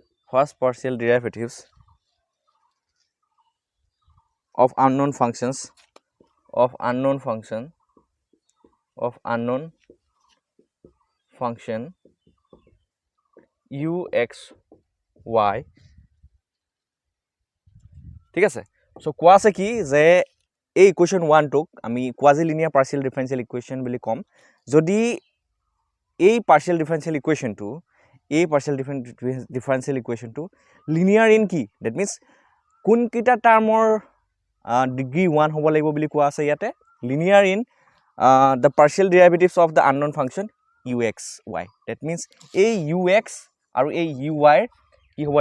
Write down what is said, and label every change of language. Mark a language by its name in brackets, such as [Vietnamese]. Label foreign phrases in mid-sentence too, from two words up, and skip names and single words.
[English] first partial derivatives of unknown functions of unknown function u x y [Assamese] ঠিক আছে সো কোৱা আছে কি যে এই ইকুৱেশ্যন 1 টোক আমি [English] quasi linear partial differential equation [Assamese] বুলি ক'ম যদি এই [English] partial differential equationটো [Assamese] এই [English] partial differential equationটো linear in [Assamese] কি [English] that means [Assamese] কোনকেইটা টাৰ্মৰ ডিগ্ৰী 1 হ'ব লাগিব বুলি কোৱা আছে ইয়াতে [English] linear in the partial derivatives of the unknown function u x y that means [Assamese] এই ইউ এক্স আৰু এই ইউ ৱাইৰ কি হ'ব